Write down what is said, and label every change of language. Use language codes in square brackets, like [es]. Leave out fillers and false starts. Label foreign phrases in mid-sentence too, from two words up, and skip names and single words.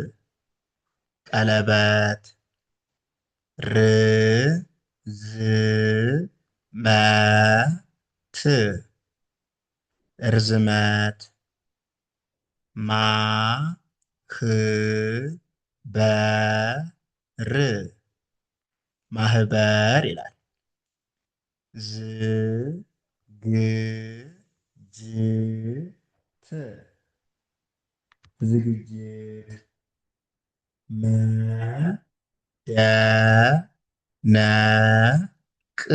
[am] ቀለበት። ር ዝ መ ት ርዝመት። ማ ህ በ ር ማህበር ይላል። ዝ ግ ጅ ት ዝግጅት። መ ደ ነ ቅ